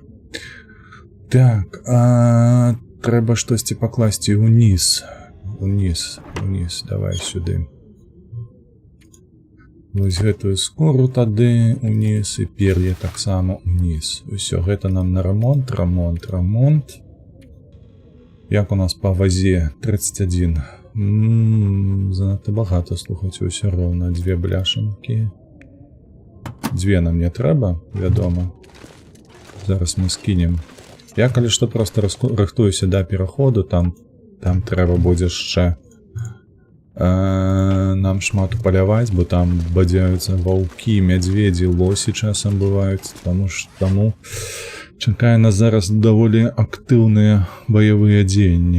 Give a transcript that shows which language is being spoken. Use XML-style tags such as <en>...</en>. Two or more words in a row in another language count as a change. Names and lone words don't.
<be>Так, трэба штосьці пакласці ўніз. Уніз, давай сюды. Вось гэтую скору тады ўніз і пер'е таксама ўніз. Усё, гэта нам на рамонт. Як у нас по вазе? 31.</be> <uk>Занадто багато, слухайте,</uk> <be>усё роўна. 2 бляшанкі. 2 нам не трэба, вядома. Зараз мы скінем. Я, калі што, просто рыхтуюся да пераходу, там трэба будзе яшчэ нам шмат паляваць, бо там бадзяюцца ваўкі, мядзведзі, лосі часам бываюць, таму чакае нас зараз даволі актыўныя баявыя дзеянні.</be>